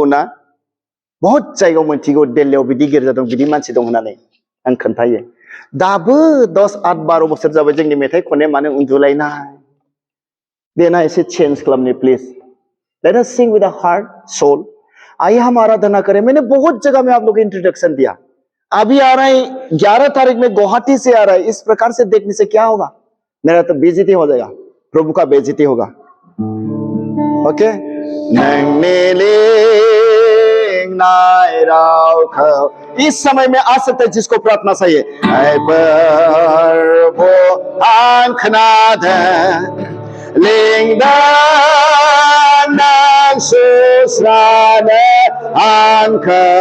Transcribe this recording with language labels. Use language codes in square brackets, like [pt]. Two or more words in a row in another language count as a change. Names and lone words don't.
[brx] ना बहुत जायगायाव मोनथिगौ दिल्लीयाव बिदि गिर्जा दं बिदि मानसि दं होननानै आं खोन्थायो दाबो 10, 8, 12 बोसोर जाबाय जोंनि मेथाइ खननाया मानो उन्दुलायनाय देना एसे चेंज खालामनि [en] please let us sing with a heart soul [hi] आइए हम आराधना करें मैंने बहुत जगह में आप लोग को इंट्रोडक्शन दिया अभी आ रहा है 11 तारीख में गुवाहाटी से आ रहा है इस प्रकार से देखने से क्या होगा मेरा तो बेइज्जती हो जाएगा प्रभु का बेइज्जती होगा ओके इस समय में आ सकते हैं जिसको प्रार्थना चाहिए प्रभु आंखनाद लिंगदा सुस्राने आंखा